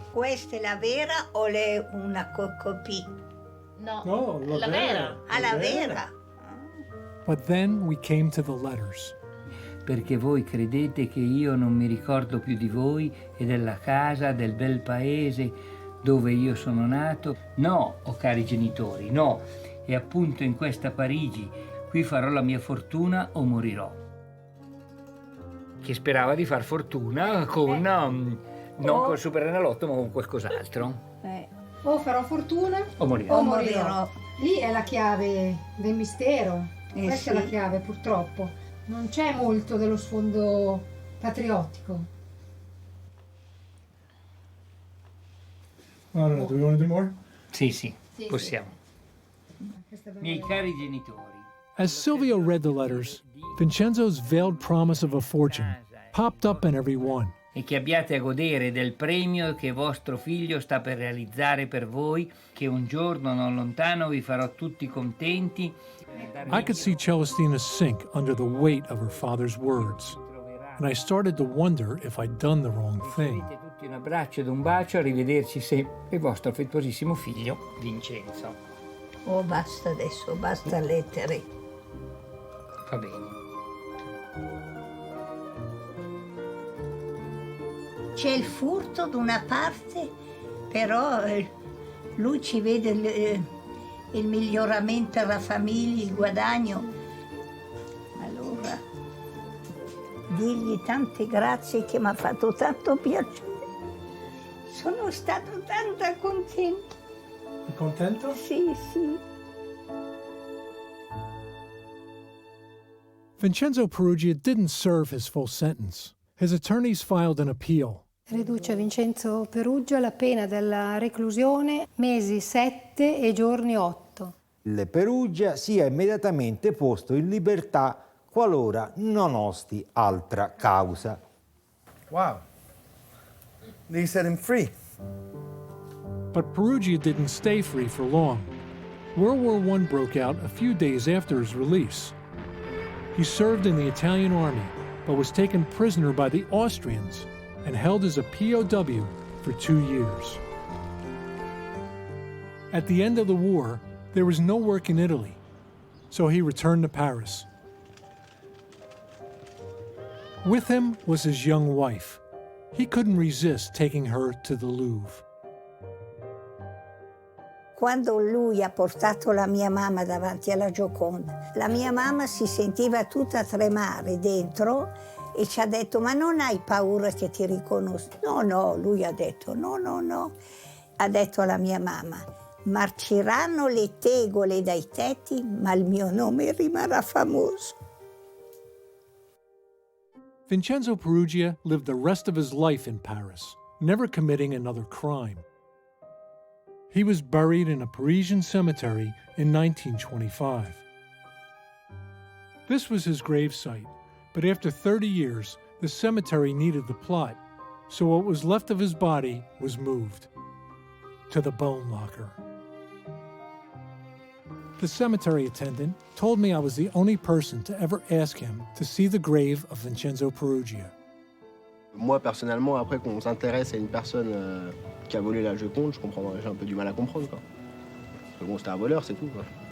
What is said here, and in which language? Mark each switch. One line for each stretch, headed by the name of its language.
Italian: Questa è la vera o una copia? No, la vera. Ah, la vera.
English: But then we came to the letters.
Italian: Perché voi credete che io non mi ricordo più di voi e della casa, del bel paese dove io sono nato? No, o cari genitori, no. È appunto in questa Parigi, qui farò la mia fortuna o morirò. Che sperava di far fortuna con, non col Superenalotto, ma con qualcos'altro. O farò fortuna O morirò. o morirò. Lì è la chiave del mistero. Questa è la chiave, purtroppo. Non c'è molto dello sfondo patriottico.
English: I don't know, do we want to do more?
Italian: Sì, possiamo. Miei cari genitori.
English: As Silvio read the letters, Vincenzo's veiled promise of a fortune popped up in every one.
Italian: E che abbiate a godere del premio che vostro figlio sta per realizzare per voi, che un giorno non lontano vi farò tutti contenti.
English: I could see Celestina sink under the weight of her father's words, and I started to wonder if I'd done the wrong thing.
Italian: Tutti un abbraccio ed un bacio, arrivederci sempre, il vostro affettuosissimo figlio Vincenzo. Oh, basta adesso, basta lettere. Va bene. C'è il furto da una parte, però lui ci vede il miglioramento della famiglia, il guadagno. Allora, digli tante grazie che mi ha fatto tanto piacere. Sono stato tanto contento. Contento? Sì, sì.
English: Vincenzo Peruggia didn't serve his full sentence. His attorneys filed an appeal.
Italian: Riduce Vincenzo Peruggia la pena della reclusione mesi 7 e giorni 8. Il Peruggia sia immediatamente posto in libertà qualora non osti altra causa.
English: Wow. They set him free. But Peruggia didn't stay free for long. World War I broke out a few days after his release. He served in the Italian army, but was taken prisoner by the Austrians and held as a POW for 2 years. At the end of the war, there was no work in Italy, so he returned to Paris. With him was his young wife. He couldn't resist taking her to the Louvre.
Italian: Quando lui ha portato la mia mamma davanti alla Gioconda, la mia mamma si sentiva tutta tremare dentro e ci ha detto: ma non hai paura che ti riconosco? No, lui ha detto no. Ha detto alla mia mamma: marciranno le tegole dai tetti, ma il mio nome rimarrà famoso.
English: Vincenzo Peruggia lived the rest of his life in Paris, never committing another crime. He was buried in a Parisian cemetery in 1925. This was his gravesite, but after 30 years, the cemetery needed the plot, so what was left of his body was moved to the bone locker. The cemetery attendant told me I was the only person to ever ask him to see the grave of Vincenzo Peruggia.
French: Moi, personnellement, après qu'on s'intéresse à une personne qui a volé la Joconde, j'ai un peu du mal à comprendre, quoi. Parce que bon, c'était un voleur, c'est tout, quoi.